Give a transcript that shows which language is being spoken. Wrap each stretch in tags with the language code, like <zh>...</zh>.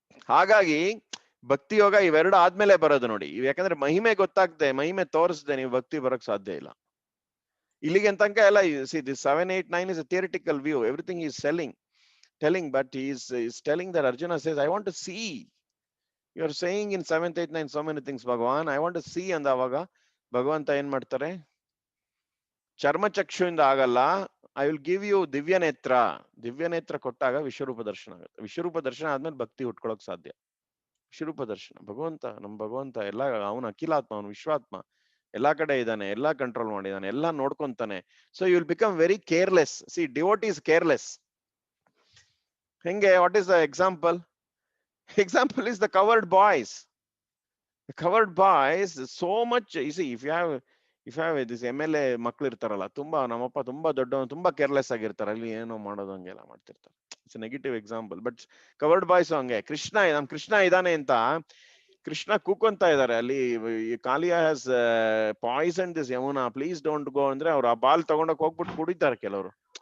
<kn>ಹಾಗಾಗಿ ಭಕ್ತಿ ಯೋಗ ಇವೆರಡು ಆದ್ಮೇಲೆ ಬರೋದು ನೋಡಿ. ಯಾಕಂದ್ರೆ ಮಹಿಮೆ ಗೊತ್ತಾಗ್ದೆ, ಮಹಿಮೆ ತೋರಿಸ್ದೆ ನೀವು ಭಕ್ತಿ ಬರಕ್ ಸಾಧ್ಯ ಇಲ್ಲ. ಇಲ್ಲಿಗೆ ತನಕ ಎಲ್ಲ</kn> <en>see this 7, 8, 9 is a theoretical view. Everything he is telling, but he is telling that Arjuna says, I want to see. You are saying in 7th, 8th, 9th so many things, Bhagavan. I want to see.</en> <kn>And ಅವಾಗ ಭಗವಂತ ಏನ್ ಮಾಡ್ತಾರೆ? ಚರ್ಮಚಕ್ಷುವಿಂದ ಆಗಲ್ಲ,</kn> <en>I will give you</en> <kn>ದಿವ್ಯ ನೇತ್ರ. ದಿವ್ಯ ನೇತ್ರ ಕೊಟ್ಟಾಗ ವಿಶ್ವರೂಪ ದರ್ಶನ ಆಗುತ್ತೆ. ವಿಶ್ವರೂಪ ದರ್ಶನ ಆದ್ಮೇಲೆ ಭಕ್ತಿ ಹುಟ್ಕೊಳಕ್ ಸಾಧ್ಯ. ವಿಶ್ವರೂಪ ದರ್ಶನ, ಭಗವಂತ, ನಮ್ ಭಗವಂತ ಎಲ್ಲ, ಅವನು ಅಖಿಲಾತ್ಮ, ಅವನು ವಿಶ್ವಾತ್ಮ, ಎಲ್ಲಾ ಕಡೆ ಇದ್ದಾನೆ, ಎಲ್ಲಾ ಕಂಟ್ರೋಲ್ ಮಾಡಿದಾನೆ, ಎಲ್ಲಾ ನೋಡ್ಕೊಂತಾನೆ.</kn> <en>So you will become very careless. See, devotee is careless. ಹೆಂಗೆ? What is the example? Example is the covered boys. The covered boys, so much, you see, if you have this MLA</en> <kn>ಮಕ್ಳು ಇರ್ತಾರಲ್ಲ, ತುಂಬಾ ನಮ್ಮಪ್ಪ ತುಂಬಾ ದೊಡ್ಡವನು, ತುಂಬಾ careless ಆಗಿರ್ತಾರೆ, ಅಲ್ಲಿ ಏನೋ ಮಾಡೋದು ಹಂಗೆಲ್ಲ ಮಾಡ್ತಿರ್ತಾರೆ.</kn> <en>It's negative example.</en> <kn>But covered boys ಹಂಗೆ. ನಮ್ ಕೃಷ್ಣ ಇದಾನೆ ಅಂತ ಕೃಷ್ಣ ಕೂಕೊಂತ ಇದಾರೆ ಅಲ್ಲಿ,</kn> <en>Kaliya has poison this Yamuna, please don't go</en> <kn>ಅಂದ್ರೆ ಅವ್ರು ಆ ಬಾಲ್ ತಗೊಂಡೋಗಿ ಹೋಗ್ಬಿಟ್ಟು ಕುಡಿತಾರೆ ಕೆಲವರು.</kn>